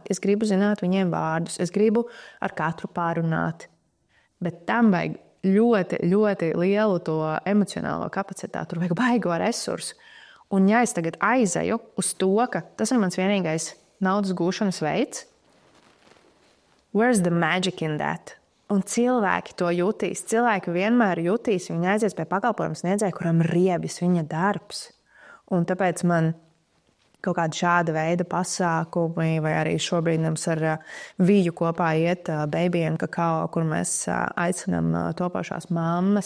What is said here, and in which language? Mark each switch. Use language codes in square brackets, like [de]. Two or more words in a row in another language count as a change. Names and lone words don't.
[lv] Es gribu zināt viņiem vārdus. Es gribu ar katru pārunāt. Bet tam vajag ļoti, ļoti lielu to emocionālo kapacitāti. Tur vajag baigo resursu. Un ja es tagad aizeju uz to, ka tas ir mans vienīgais naudas gūšanas veids, [en] where's the magic in that? [lv] Un cilvēki to jutīs. Cilvēki vienmēr jutīs. Viņi aizies pie pakalpojumu sniedzēja, kuram riebis viņa darbs. Un tāpēc man kaut kāda šāda veida pasākumi, vai arī šobrīd mums ar Viju kopā iet Baby and Kakao, kur mēs aicinām topošās mammas.